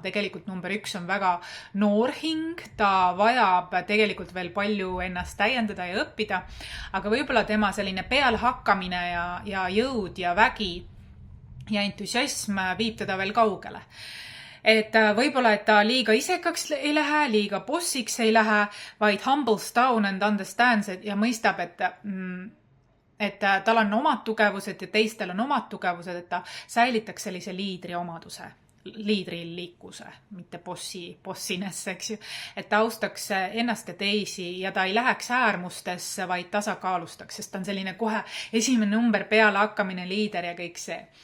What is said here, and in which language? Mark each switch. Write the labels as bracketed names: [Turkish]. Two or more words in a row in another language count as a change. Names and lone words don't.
[Estonian] Tegelikult number 1 on väga noor hing, ta vajab tegelikult veel palju ennast täiendada ja õppida, aga võib-olla tema selline pealehakkamine ja jõud ja vägi ja entusiasm viib teda veel kaugele. Et võib-olla, et ta liiga isekaks ei lähe, liiga bossiks ei lähe, vaid [English] humbles down and understands [Estonian] ja mõistab, et tal on omad tugevused ja teistel on omad tugevused, et ta säilitaks sellise liidri omaduse, liidrilikkuse, mitte bossiness, eks ju. Et ta austaks ennast ja teisi ja ta ei läheks äärmustesse, vaid tasakaalustaks, sest ta on selline kohe esimene number peale hakkamine, liider ja kõik see.